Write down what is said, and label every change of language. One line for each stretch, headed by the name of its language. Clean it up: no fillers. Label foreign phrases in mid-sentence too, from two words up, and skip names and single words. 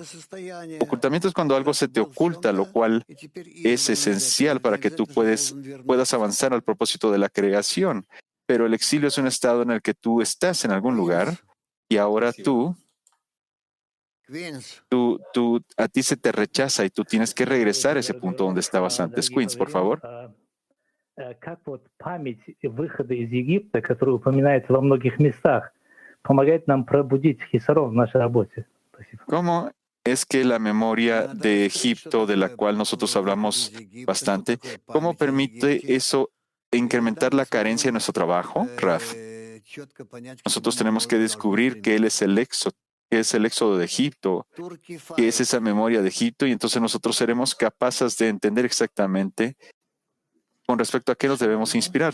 Spanish: Ocultamiento es cuando algo se te oculta, lo cual es esencial para que tú puedas avanzar al propósito de la creación. Pero el exilio es un estado en el que tú estás en algún lugar y ahora a ti se te rechaza y tú tienes que regresar a ese punto donde estabas antes. Queens, por favor.
Russian: Как вот память выхода из Египта, которая упоминается во многих местах, помогает нам пробудить хисарон в нашей работе?
Spanish: ¿Cómo es que la memoria de Egipto, de la cual nosotros hablamos bastante, cómo permite eso incrementar la carencia en nuestro trabajo, Raf? Nosotros tenemos que descubrir que Él es el éxodo. Que es el éxodo de Egipto, que es esa memoria de Egipto, y entonces nosotros seremos capaces de entender exactamente con respecto a qué nos debemos inspirar.